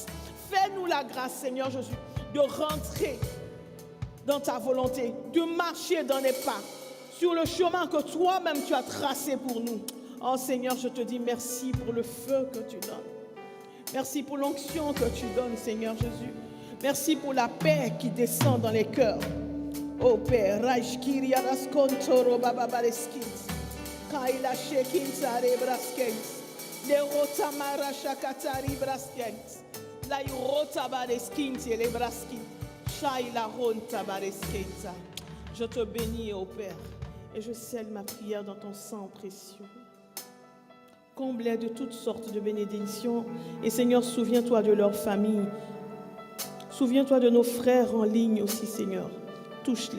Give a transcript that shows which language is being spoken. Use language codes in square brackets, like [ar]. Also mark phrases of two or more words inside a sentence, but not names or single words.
[fr] Fais-nous la grâce, Seigneur Jésus, de rentrer dans ta volonté, de marcher dans les pas, sur le chemin que toi-même tu as tracé pour nous. Oh Seigneur, je te dis merci pour le feu que tu donnes. Merci pour l'onction que tu donnes, Seigneur Jésus. Merci pour la paix qui descend dans les cœurs. Oh Père, Rajkiri Araskontoro Bababaleskins, Kaila Shekinsare Braskens, Lerota Marashakatari Braskens, Lairota Bareskins et les Braskins, Shaila Ronta Bareskensa. Je te bénis, oh Père, et je scelle ma prière dans ton sang précieux. Comble-les de toutes sortes de bénédictions. Et Seigneur, souviens-toi de leur famille. Souviens-toi de nos frères en ligne aussi, Seigneur. Touche-les.